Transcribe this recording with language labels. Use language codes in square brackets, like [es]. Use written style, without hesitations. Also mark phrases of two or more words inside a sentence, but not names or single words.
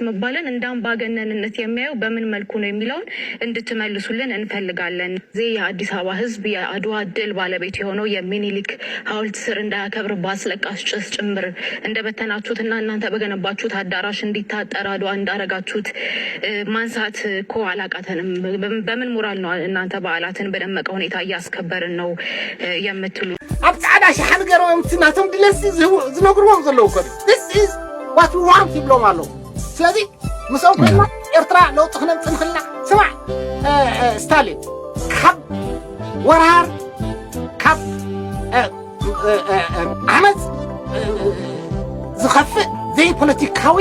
[am] መባለን እንደ አምባገነንነት የሚያዩ በምን መልኩ ነው የሚለውን እንድትመልሱልን እንፈልጋለን። ዚህ የአዲስ አበባ ህዝብ የአድዋ ድል ባለቤት የሆነው የሚኒሊክ ሐውልት ስር እንዳያከብር በአስለቃሽ ጭስ ጭምር እንደበተናችሁትና እናንተ በገነባችሁት አዳራሽ እንዲታጠር አድዋ እንዳረጋችሁት ማንሳት እኮ አላቃተንም። በምን ሞራል ነው እናንተ በዓላትን በደመቀ ሁኔታ እያስከበርን ነው የምትሉ? [ti] ኣብ ጻዕዳ ሸሓን ገይሮም ናቶም ድለሲ ዝነግርዎም ዘለዉ እኮ [en] this is what we want [ti] ይብሎም ኣለዉ። ስለዚ ምስኦም ኮይና ኤርትራ ለውጢ ክነምፅእ ንኽእልና ስማዕ ስታሊን ካብ ወራር ካብ ዓመፅ ዝኸፍእ ዘይፖለቲካዊ